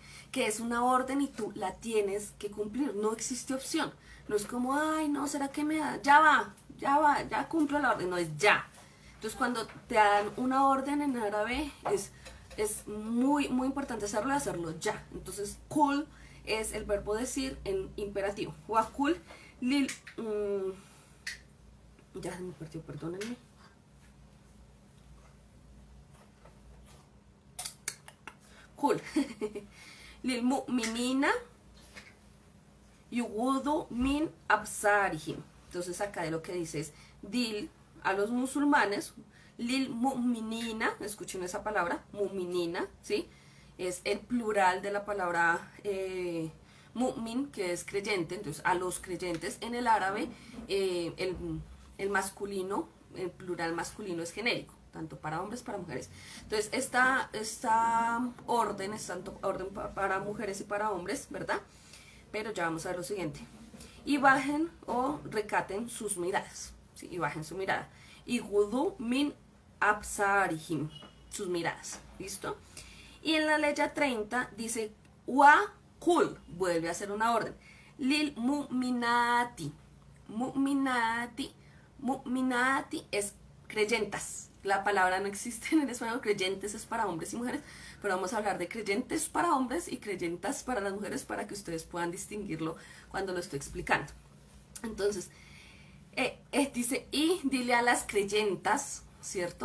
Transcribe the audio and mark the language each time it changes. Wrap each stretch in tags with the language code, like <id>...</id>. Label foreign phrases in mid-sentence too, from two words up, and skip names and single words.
<es>Que es una orden y tú la tienes que cumplir, no existe opción. No es como, ay, no, ¿será que me da? Ya cumplo la orden, no, es ya. Entonces cuando te dan una orden en árabe es muy, muy importante hacerlo ya. Entonces, kul es el verbo decir en imperativo.</es> <ar>وقل لل...</ar> <es>ya se me perdió, perdónenme. Cool.</es> <ar>للمؤمنين يغضوا من أبصارهم.</ar> <es>Entonces acá de lo que dice es dil a los musulmanes,</es> <ar>للمؤمنين,</ar> <es>escuchen esa palabra, mu'minina, ¿sí? Es el plural de la palabra mu'min, que es creyente. Entonces a los creyentes en el árabe el masculino, el plural masculino es genérico, tanto para hombres para mujeres. Entonces esta orden es tanto orden para mujeres y para hombres, ¿verdad? Pero ya vamos a ver lo siguiente. Y bajen o recaten sus miradas, ¿sí? Y bajen su mirada. Y</es> <ar>غضوا من أبصارهم,</ar> <es>sus miradas, ¿listo? Y en la ley 30 dice</es> <ar>وقل,</ar> <es>vuelve a hacer una orden.</es> <ar>للمؤمنات,</ar> <es>mu'minati es creyentas. La palabra no existe en el español, creyentes es para hombres y mujeres, pero vamos a hablar de creyentes para hombres y creyentas para las mujeres para que ustedes puedan distinguirlo cuando lo estoy explicando. Entonces, dice, y dile a las creyentas, ¿cierto?</es>